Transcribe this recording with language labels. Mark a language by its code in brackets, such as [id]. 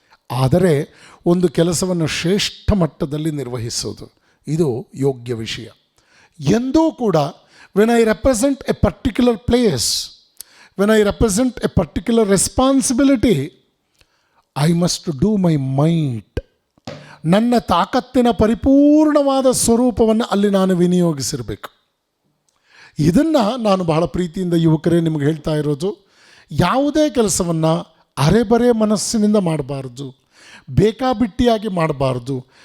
[kn] ಆದರೆ ಒಂದು ಕೆಲಸವನ್ನು ಶ್ರೇಷ್ಠ ಮಟ್ಟದಲ್ಲಿ ನಿರ್ವಹಿಸೋದು, ಇದು ಯೋಗ್ಯ ವಿಷಯ. ಎಂದೂ ಕೂಡ [en] when I represent a particular place, when I represent a particular responsibility, I must do my might. [kn] ನನ್ನ ತಾಕತ್ತಿನ ಪರಿಪೂರ್ಣವಾದ ಸ್ವರೂಪವನ್ನು ಅಲ್ಲಿ ನಾನು ವಿನಿಯೋಗಿಸಿರಬೇಕು. ಇದನ್ನು ನಾನು ಬಹಳ ಪ್ರೀತಿಯಿಂದ ಯುವಕರೇ ನಿಮಗೆ ಹೇಳ್ತಾ ಇರೋದು. ಯಾವುದೇ ಕೆಲಸವನ್ನು ಅರೆಬರೆ ಮನಸ್ಸಿನಿಂದ ಮಾಡಬಾರ್ದು, ಬೇಕಾಬಿಟ್ಟಿಯಾಗಿ ಮಾಡಬಾರ್ದು.